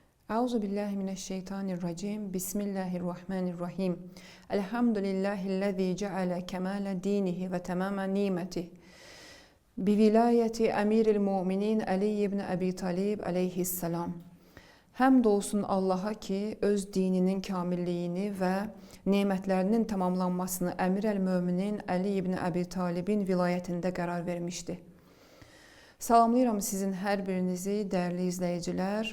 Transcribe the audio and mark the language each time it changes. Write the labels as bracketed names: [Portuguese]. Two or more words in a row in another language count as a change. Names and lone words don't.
[Arabic] أعوذ بالله من الشيطان الرجيم. بسم الله الرحمن الرحيم. الحمد لله الذي جعل كمال دينه وتمام نعمته. بولاية أمير المؤمنين علي بن أبي طالب عليه السلام. [Azerbaijani] Həmd olsun Allaha ki, öz dininin kamilliyini və nemətlərinin tamamlanmasını Əmir el-Möminin Ali ibn Abi Talibin vilayətində qərar vermişdi. Salamlayıram sizin hər birinizi, dəyərli izləyicilər.